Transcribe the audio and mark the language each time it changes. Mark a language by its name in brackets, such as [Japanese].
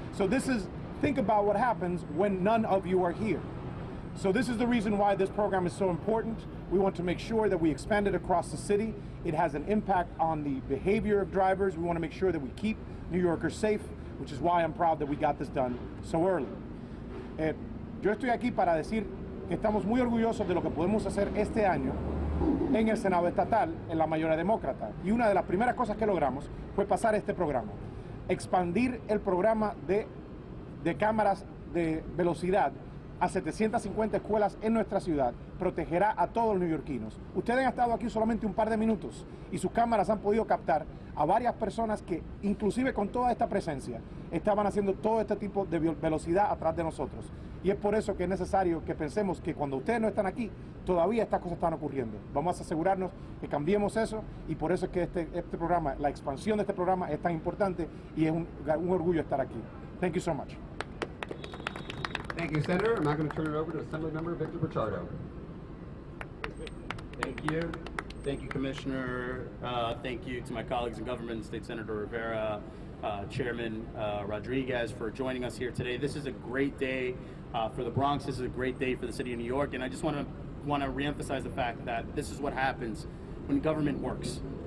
[English] So this is, think about what happens when none of you are here. So this is the reason why this program is so important. We want to make sure that we expand it across the city. It has an impact on the behavior of drivers. We want to make sure that we keep New Yorkers safe, which is why I'm proud that we got this done so early. [Spanish] Yo estoy aquí para decir que estamos muy orgullosos de lo que podemos hacer este año en el Senado estatal, en la mayoría demócrata. Y una de las primeras cosas que logramos fue pasar este programa. Expandir el programa de cámaras de velocidad a 750 escuelas en nuestra ciudad, protegerá a todos los neoyorquinos. Ustedes han estado aquí solamente un par de minutos y sus cámaras han podido captar a varias personas que, inclusive con toda esta presencia, estaban haciendo todo este tipo de velocidad atrás de nosotros. Y es por eso que es necesario que pensemos que cuando ustedes no están aquí, todavía estas cosas están ocurriendo. Vamos a asegurarnos que cambiemos eso, y por eso es que este programa, la expansión de este programa es tan importante y es un orgullo estar aquí. [English] Thank you so much. Thank you, Senator. I'm now going to turn it over to Assemblymember Victor Pichardo. Thank you. Thank you, Commissioner. Thank you to my colleagues in government, State Senator Rivera, Chairman Rodriguez, for joining us here today. This is a great day for the Bronx. This is a great day for the city of New York, and I just want to reemphasize the fact that this is what happens when government works.